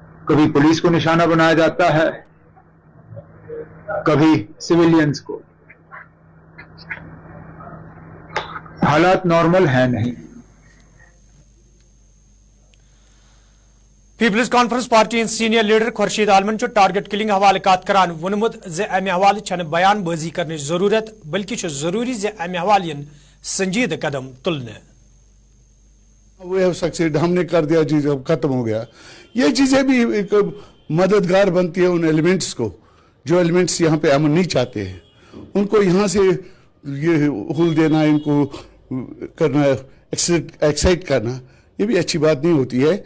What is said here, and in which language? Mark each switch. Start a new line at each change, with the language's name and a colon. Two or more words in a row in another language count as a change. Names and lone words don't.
Hindi: कभी पुलिस को निशाना बनाया जाता है, कभी सिविलियंस को। हालात नॉर्मल है नहीं।
Kashmiri: पीपल्स कॉन्फ्रेंस पार्टी हंद सीनियर लीडर खुर्शीद आलमन
English: target killing
Kashmiri: हवाले कत करान वोनमुत जे अमे हवाले छन बयानबाजी करने जरूरत बल्कि जरूरी जे अमे हवाले यन संजीदा कदम तुलने।
English: we have succeeded,
Hindi: हमने कर दिया, चीज अब खत्म हो गया। ये चीजें भी एक मददगार बनती है उन एलिमेंट्स को जो एलिमेंट्स यहाँ पे अमन नहीं चाहते हैं, उनको यहाँ से ये हुल देना, इनको करना, एक्साइट करना, ये भी अच्छी बात नहीं होती है।